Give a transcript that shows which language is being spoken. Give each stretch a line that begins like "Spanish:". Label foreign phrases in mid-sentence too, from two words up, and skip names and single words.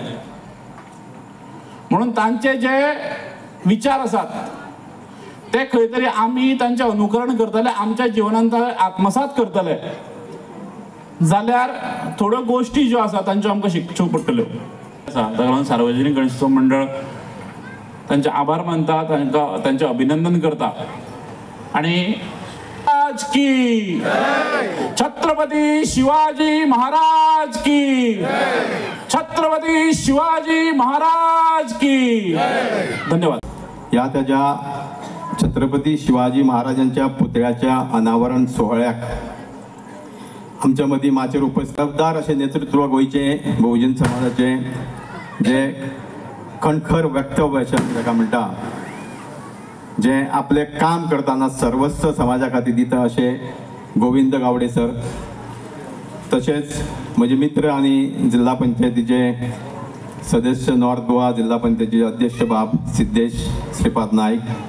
Konkani: म्हणून तांचे जे विचार आसात ते खंय तरी आमी तांचें अनुकरण करतले, आमच्या जिवनांत आत्मसात करतले जाल्यार थोड्यो गोश्टी ज्यो आसा तांच्यो आमकां शिकच्यो पडटल्यो. ताका लागून सार्वजनीक गणेशोत्सव मंडळ तांचे आभार मानता, तांचे अभिनंदन करता. आणि आज की छत्रपती शिवाजी महाराज की, छत्रपती शिवाजी महाराज की. धन्यवाद. या त्याच्या छत्रपती शिवाजी महाराजांच्या पुतळ्याच्या अनावरण सोहळ्याक आमच्या मदीं माचेर उपस्थित अशें नेतृत्व गोंयचे बहुजन समाजाचे जे कणखर वक्तव्य अशें ताका म्हणटा, जे आपले काम करताना सर्वस्व समाजा खातीर दिता अशे गोविंद गावडे सर, तशेंच म्हजे मित्र आनी जिल्हा पंचायतीचे सदस्य नॉर्थ गोवा जिल्हा पंचायतीचे अध्यक्ष बाब सिद्धेश श्रीपाद नाईक,